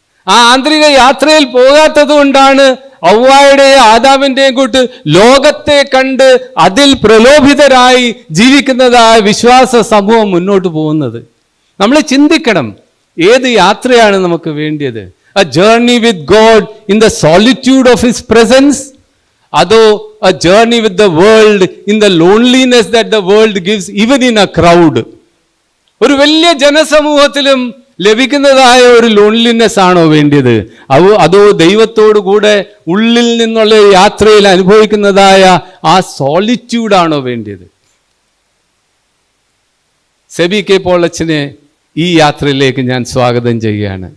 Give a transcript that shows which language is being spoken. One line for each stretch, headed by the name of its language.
Malayalam: ആ ആന്തരിക യാത്രയിൽ പോകാത്തത് കൊണ്ടാണ് ഔവ്വായുടെയും ആദാമിന്റെയും കൂട്ട് ലോകത്തെ കണ്ട് അതിൽ പ്രലോഭിതരായി ജീവിക്കുന്നതായ വിശ്വാസ സമൂഹം മുന്നോട്ട് പോകുന്നത്. നമ്മൾ ചിന്തിക്കണം, ഏത് യാത്രയാണ് നമുക്ക് വേണ്ടിയത്?
English: A journey with God in the solitude of His presence,
Malayalam: അതോ
English: a journey with the world in the loneliness that the world gives even in a crowd?
Malayalam: ഒരു വലിയ ജനസമൂഹത്തിലും ലഭിക്കുന്നതായ ഒരു ലോൺലിനെസ് ആണോ വേണ്ടിയത്? അതോ ദൈവത്തോടു കൂടെ ഉള്ളിൽ നിന്നുള്ള യാത്രയിൽ അനുഭവിക്കുന്നതായ ആ സോളിറ്റ്യൂഡാണോ വേണ്ടിയത്? സെബി കെ പോൾ അച്ഛനെ ഈ യാത്രയിലേക്ക് ഞാൻ സ്വാഗതം ചെയ്യുകയാണ്.